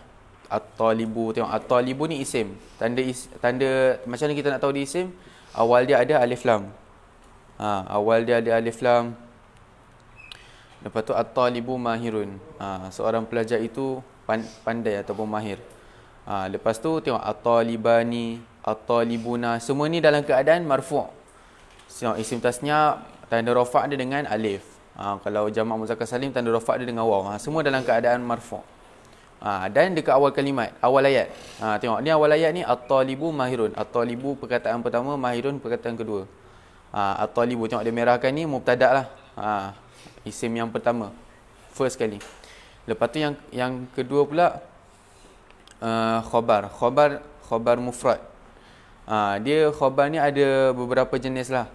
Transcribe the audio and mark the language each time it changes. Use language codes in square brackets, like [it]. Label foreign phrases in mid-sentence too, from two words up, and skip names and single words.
[ms] At-talibu, tengok at-talibu ni isim. Tanda macam mana kita nak tahu dia isim? Awal dia ada alif lam. Awal dia ada alif lam. Lepas tu [ar] at-talibu mahirun. [ms] Seorang pelajar itu pandai ataupun mahir. Lepas tu tengok [ar] at-talibani, at-talibuna, [ms] semua ni dalam keadaan marfu'. Tengok isim tasnya tanda rafa' dia dengan alif. Kalau jamak muzakkar salim tanda rafa' dia dengan waw. Semua dalam keadaan marfu'. Dan dekat awal kalimat, awal ayat. Tengok ni awal ayat ni [ar] at-talibu mahirun. [ms] At-talibu perkataan pertama, mahirun perkataan kedua. At-talibu tengok dia merahkan ni mubtada' lah. Isim yang pertama, first kali. Lepas tu yang kedua pula [ar] khabar mufrad. [ms] Dia khabar ni ada beberapa jenis lah.